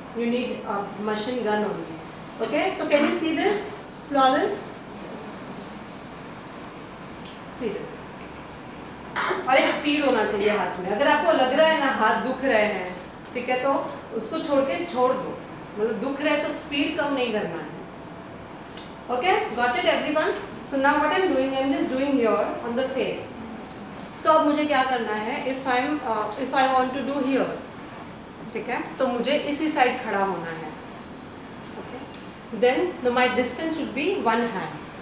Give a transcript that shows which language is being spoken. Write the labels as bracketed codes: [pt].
[en] You need machine gun only. Okay so can you see this flawless. See this. [hi] और एक speed होना चाहिए हाथ में. अगर आपको लग रहा है ना हाथ दुख रहे हैं, ठीक है, तो उसको छोड़ दो. मतलब दुख रहे तो स्पीड कम नहीं करना है. [en] Okay got it everyone. So now what I'm doing, I'm just doing here on the face. [hi] So अब मुझे क्या करना है, [en] if I want to do here, [hi] ठीक है, तो मुझे इसी साइड खड़ा होना है. [en] Okay. Then my distance should be 1 hand.